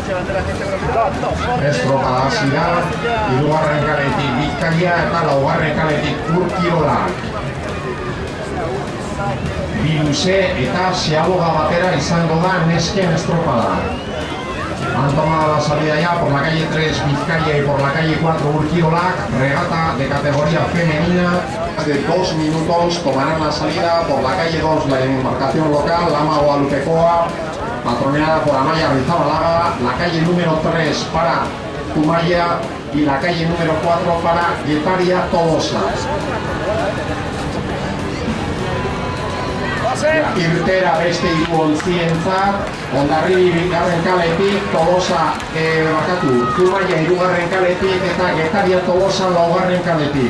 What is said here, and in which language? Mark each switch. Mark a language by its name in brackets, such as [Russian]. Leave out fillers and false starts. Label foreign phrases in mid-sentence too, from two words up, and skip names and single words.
[Basque] Estropa hasi da, hirugarren kaletik Bizkaia eta laugarren kaletik Urkirolak. Bi luze eta Ziaboga batera izango da nesken estropada. [Spanish] Han tomado la salida ya por la calle 3 Vizcaya y por la calle 4 Urkirolak, regata de categoría femenina. De 2 minutos tomarán la salida por la calle 2 la embarcación local, Lama Guadalupecoa, patroneada por Amaya Rizabalaga, la calle número 3 para Zumaya y la calle número 4 para Getaria Tolosa. [Basque] Irtera beste hiruontzientzat, Hondarribi bigarren kaletik, Tolosa Zumaya hirugarren kaletik eta Getaria Tolosa laugarren kaletik.